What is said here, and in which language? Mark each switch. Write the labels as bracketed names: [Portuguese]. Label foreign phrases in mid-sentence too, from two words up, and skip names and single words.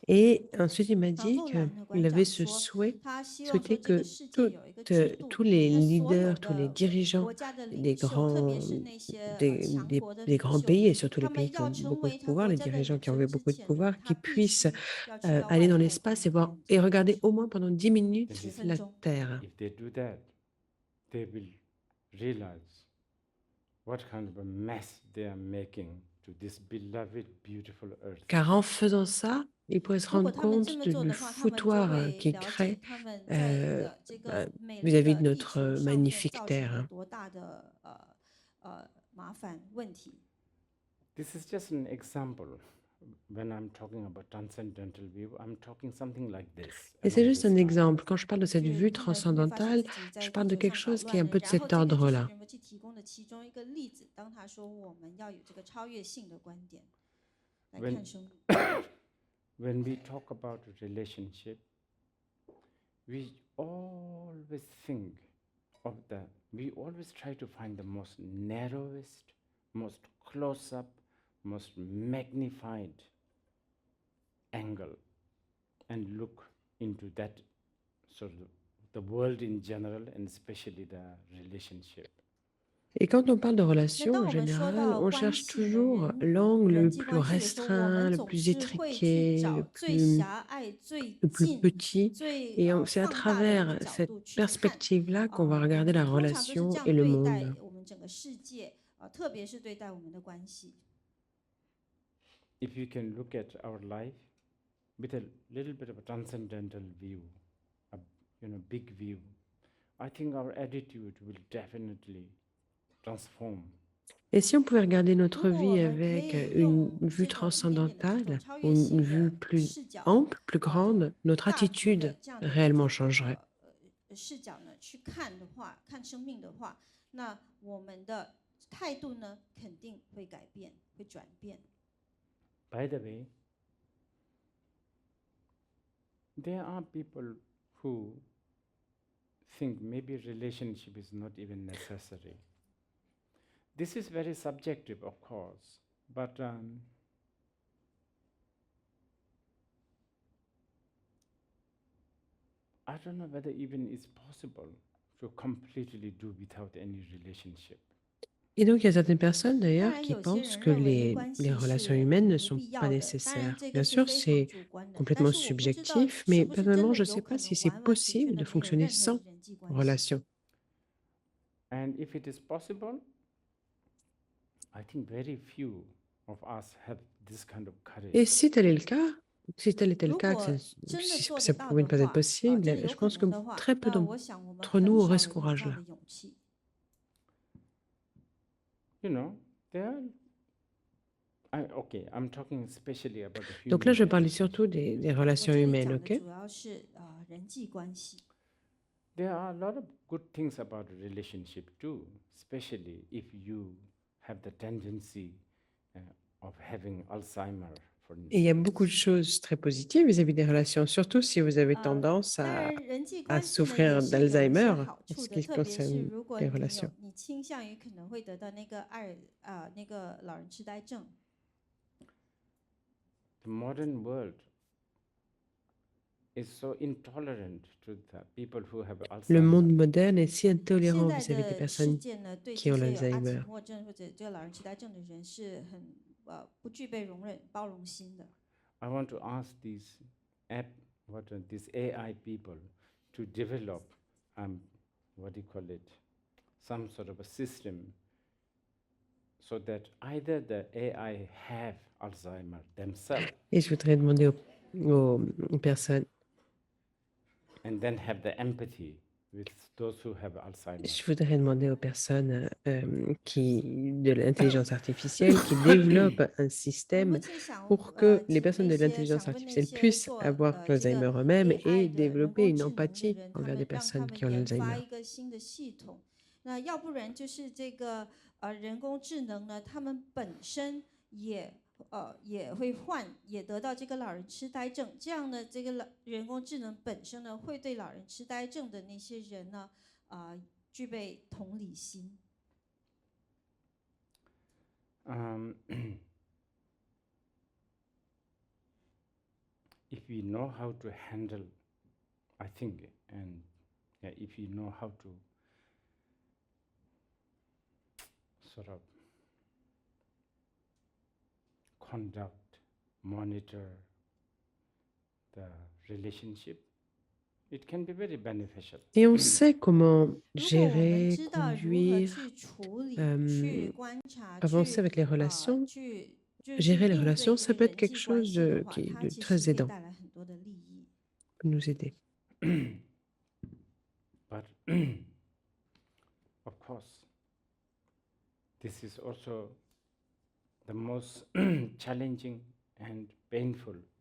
[French] Et ensuite, il m'a [Chinese] 然 [French] dit [Chinese] 后兰的 [French] qu'il [Chinese] 馆 [French] avait [Chinese] 长 [French] ce [Chinese] 说， [French] souhait, [Chinese] 他希望说 [French] souhaitait [Chinese] 这个 [French] que [Chinese] 世界有一个制 [French] toutes, [Chinese] 度， [French] tous les [Chinese] 就是所有 [French] leaders, tous les [Chinese] 的 [French] dirigeants [Chinese] 国家的 [French] des [Chinese] 领袖，特别 [French] grands, [Chinese] 是那些 [French] des, [Chinese] 强 [French] des- [Chinese] 国的 [French] des [Chinese] 领 [French] grands [Chinese] 袖 [French] pays [Chinese] 们， [French] et surtout les [Chinese] 他 [French] pays [Chinese] 们 [French] qui [Chinese] 要 [French] ont [Chinese] 成 [French] beaucoup de [Chinese] 为他 [French] pouvoir, [Chinese] 国 [French] les [Chinese] 家的 [French] dirigeants [Chinese] 领 [French] qui ont [Chinese] 袖 [French] eu [Chinese] 之 [French] beaucoup de [Chinese] 前 [French] pouvoir, [Chinese] 呢，他 [French] qui [Chinese] 必 [French] puissent [Chinese] 须要去到 [French] aller [Chinese] 外 [French] dans [Chinese] 太 [French] l'espace et [Chinese] 空 [French] voir [Chinese] 看 [French] et [Chinese] 这个 [French] regarder [Chinese] 星 [French] au [Chinese] 球 [French] moins pendant 10 minutes [Chinese] 10 [English] If [Chinese] 分 [French] la [Chinese] 钟。 [French] Terre. [English] they do that, they will realize what kind of a mess they are making to this beloved, beautiful earth. [French] Car en faisant ça, ils pourraient se [Chinese] 如果 [French] rendre [Chinese] 他们这 [French] compte [Chinese] 么 [French] du [Chinese] 做的话，他们就 [French] foutoir [Chinese] 会 [French] qu'ils [Chinese] 了解 [French] créent [Chinese] 他们在这 [French] bah, [Chinese] 个美丽 [French] vis-à-vis [Chinese] 的 [French] de [Chinese] 地 [French] notre [Chinese] 球上面 [French] magnifique [Chinese] 造成 [French] Terre. [Chinese] 了 [French] hein. [Chinese] 多大的麻烦问题。 [English] This is just an example. When I'm talking about transcendental view, I'm talking something like this. [French] Et c'est [English] along [French] juste [English] this [French] un [English] line. [French] exemple. Quand je parle de cette [Chinese] 就是 [French] vue [Chinese] 他们会发现 [French] transcendantale, [Chinese] 自己在 [French] je [Chinese] 地 [French] parle de [Chinese] 球 [French] quelque [Chinese] 上搞 [French] chose qui est [Chinese] 乱 [French] un [Chinese] 了， [French] peu de [Chinese] 然后 [French] cet [Chinese] 这个就是 [French] ordre-là. [Chinese] 仁波切提供的其中一个例子。当他说我们要有这个超越性的观点来 [English] When- [Chinese] 看生命。 [English] When we talk about relationship, we always think of we always try to find the most narrowest, most close up, most magnified angle and look into that sort of the world in general and especially the relationship. [French] Et quand on parle de relations, [Chinese] 当 [French] en [Chinese] 我们说 [French] général, [Chinese] 到 [French] on [Chinese] 关 [French] cherche [Chinese] 系的 [French] toujours l'angle [Chinese] 人 [French] le [Chinese] 际 [French] plus [Chinese] 关系的时候，我们 [French] restreint, le [Chinese] 总 [French] plus [Chinese] 是会去 [French] étriqué, [Chinese] 找 [French] le [Chinese] 最 [French] plus, [Chinese] 狭隘、最 [French] le plus [Chinese] 近、 [French] petit. [Chinese] 最 [French] Et c'est à [Chinese] 放大的一 [French] travers [Chinese] 个角 [French] cette [Chinese] 度去看。 [French] perspective-là qu'on va regarder la [Chinese] 通常都是这 [French] relation [Chinese] 样 [French] et le [Chinese] 对待 [French] monde. [Chinese] 我们整个世界，特别是对待我们的关系。 [English] If you can look at our life with a little bit of a transcendental view, a big view, I think our attitude will definitely transform. [French] Et si on pouvait regarder notre [Chinese] 如果 [French] vie [Chinese] 我们可 [French] avec [Chinese] 以 [French] une [Chinese] 用 [French] vue [Chinese] 这种一点点的这种 [French] transcendantale [Chinese] 超 [French] ou [Chinese] 越 [French] une [Chinese] 性 [French] vue [Chinese] 的 [French] plus [Chinese] 视角， [French] ample, plus grande, notre [Chinese] 大局 [French] attitude [Chinese] 的这样的一个 [French] réellement changerait. [Chinese] 视角呢去看的话，看生命的话，那我们的态度呢肯定会改变，会转变。 [English] By the way, there are people who think maybe relationship is not even necessary. This is very subjective, of course, but I don't know whether even it's possible to completely do without any relationship. [French] Et donc, il y a certaines personnes [Chinese] 当 [French] d'ailleurs [Chinese] 然， [French] qui [Chinese] 有些 [French] pensent [Chinese] 人 [French] que [Chinese] 认为 [French] les [Chinese] 关系 [French] relations [Chinese] 是 [French] humaines ne [Chinese] 不 [French] sont [Chinese] 必 [French] pas [Chinese] 要的，当然 [French] nécessaires. [Chinese] 这个 [French] Bien [Chinese] 是 [French] sûr, [Chinese] 非常 [French] c'est [Chinese] 主观的。但 [French] complètement [Chinese] 是我不知道 [French] subjectif, [Chinese] 是 [French] mais [Chinese] 不是真 [French] personnellement, [Chinese] 的 [French] je ne [Chinese] 有 [French] sais [Chinese] 可 [French] pas [Chinese] 能 [French] si c'est [Chinese] 完完全全 [French] possible [Chinese] 的 [French] de [Chinese] 没有 [French] fonctionner [Chinese] 任何 [French] sans [Chinese] 的人际关系。 [French] relation. [English] And if it is possible, I think very few of us have this kind of courage. [French] Et si tel est le cas, si tel était le [Chinese] 如 [French] cas, [Chinese] 果 [French] que [Chinese] 真的 [French] si [Chinese] 做 [French] ça [Chinese] 得到 [French] pouvait [Chinese] 的 [French] ne pas être [Chinese] 话， [French] possible, [Chinese] 真的 [French] je [Chinese] 有可 [French] pense que [Chinese] 能的话， [French] très peu [Chinese] 那我想我们 [French] d'entre [Chinese] 很 [French] nous [Chinese] 少 [French] auraient ce [Chinese] 人有这样的 [French] courage-là. [Chinese] 勇气。 [English] You know, okay, I'm talking especially about the human [French] Donc là, je parlais [English] relationship. [French] surtout des [Chinese] 我 [French] relations [Chinese] 这里 [French] humaines, [Chinese] 讲的 [French] ok? [Chinese] 主要是人际关系。 [English] There are a lot of good things about a relationship too, especially if you have the tendency of having Alzheimer, for [French] Et il y a beaucoup de [English] instance. [French] choses très positives vis-à-vis des relations, surtout si vous avez 呃， tendance [Chinese] 当 [French] à [Chinese] 然，人际 [French] à [Chinese] 关系呢 [French] souffrir [Chinese] 也是有一些 [French] d'Alzheimer [Chinese] 好 [French] en [Chinese] 处 [French] ce [Chinese] 的， [French] qui [Chinese] 特别是 [French] concerne [Chinese] 如果 [French] les [Chinese] 你 [French] relations. [Chinese] 倾向于可能会得到那个那个老人痴呆症。 [English] The modern world is so intolerant to the people who have [French] Le monde [English] Alzheimer. [French] moderne est si [Chinese] 现 [French] intolérant [Chinese] 在 [French] vis-à-vis des [Chinese] 的世 [French] personnes [Chinese] 界呢，对 [French] qui [Chinese] 这 [French] ont [Chinese] 些有阿兹 [French] l'Alzheimer. [Chinese] 海默症或者这个老人痴呆症的人是很不具备容忍、包容心的。 [English] I want to ask these these AI people to develop what do you call it, some sort of a system so that either the AI have Alzheimer themselves [French] Et je voudrais demander aux personnes [English] and then have the empathy with those who have Alzheimer. [French] Je voudrais demander aux personnes de l'intelligence artificielle qui développent un [Chinese] 我 [French] système [Chinese] 目前想 [French] pour que les [Chinese] 请 [French] personnes [Chinese] 那 [French] de [Chinese] 些 [French] l'intelligence [Chinese] 想问那 [French] artificielle [Chinese] 些 [French] puissent [Chinese] 做 [French] avoir [Chinese] 这个 [French] l'Alzheimer eux-mêmes et [Chinese] AI 的人 [French] développer [Chinese] 工 [French] une [Chinese] 智能的 [French] empathie [Chinese] 人，他 [French] envers des [Chinese] 们让他 [French] personnes [Chinese] 们 [French] qui ont [Chinese] 研发 [French] l'Alzheimer. [Chinese] 一个新的系统。那要不然就是这个人工智能呢，他们本身也会也得到这个老人痴呆症。这样呢，这个人工智能本身呢，会对老人痴呆症的那些人呢，具备同理心。 [English] If we know how to handle, I think, and if we know how to sort of conduct, monitor the relationship, it can be very beneficial. [French] Et on sait comment [Chinese] 如果我们 [French] gérer, [Chinese] 知道如何 [French] conduire, [Chinese] 去处理、去 euh, 观察、 [French] avancer [Chinese] 去 [French] avec les relations, [Chinese] 去 [French] gérer les [Chinese] 应对 [French] relations, [Chinese] 这 [French] ça [Chinese] 个 [French] peut être [Chinese] 人 [French] quelque [Chinese] 际关 [French] chose [Chinese] 系的话， [French] de [Chinese] 它其 [French] très [Chinese] 实可以 [French] aidant, [Chinese] 带来很多的利益。 [French] peut nous aider. [English] But of course, this is also the most challenging and painful.